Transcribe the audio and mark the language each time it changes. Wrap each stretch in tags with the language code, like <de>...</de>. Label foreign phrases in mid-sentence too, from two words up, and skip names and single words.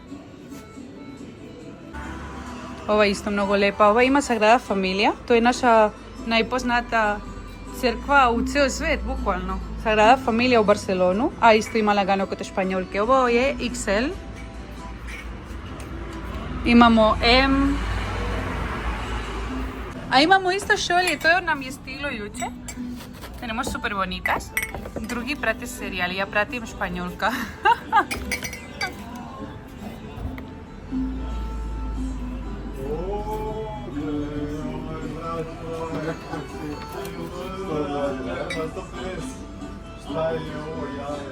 <sr>Ova je isto mnogo lepa, ova ima Sagrada Familia, to je naša najpoznata crkva u ceo svet, bukvalno. Sagrada Familia u Barcelonu, a isto ima lagano kod španjolke. Ovo je XL. Imamo M. A imamo isto šolje, to nam je stiglo juče.</sr> <es>Tenemos super bonitas.</es> <sr>Drugi prate serijali, ja pratim španjolka. Šta je ovo jaja?</sr>